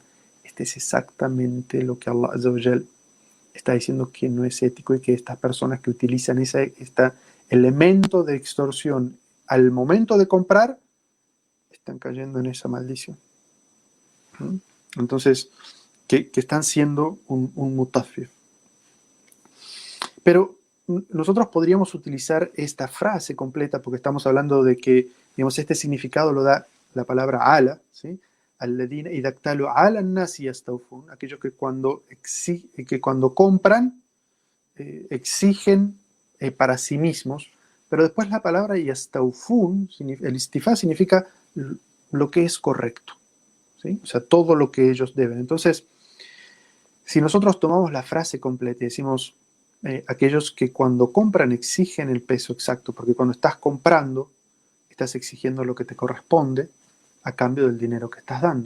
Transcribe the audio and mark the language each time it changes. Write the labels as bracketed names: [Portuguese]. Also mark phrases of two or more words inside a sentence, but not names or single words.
[Spanish] Este es exactamente lo que Allah Azza wa Jal está diciendo que no es ético, y que estas personas que utilizan este elemento de extorsión al momento de comprar, están cayendo en esa maldición. Entonces, que están siendo un mutafif. Pero nosotros podríamos utilizar esta frase completa, porque estamos hablando de que, digamos, este significado lo da la palabra ala, ¿sí? [Arabic] الذين إذا اكتالوا على الناس يستوفون, [Spanish] aquellos que cuando compran exigen para sí mismos, pero después la palabra yastawfun, el istifá, significa lo que es correcto, ¿sí? O sea, todo lo que ellos deben. Entonces, si nosotros tomamos la frase completa y decimos aquellos que cuando compran exigen el peso exacto, porque cuando estás comprando estás exigiendo lo que te corresponde a cambio del dinero que estás dando.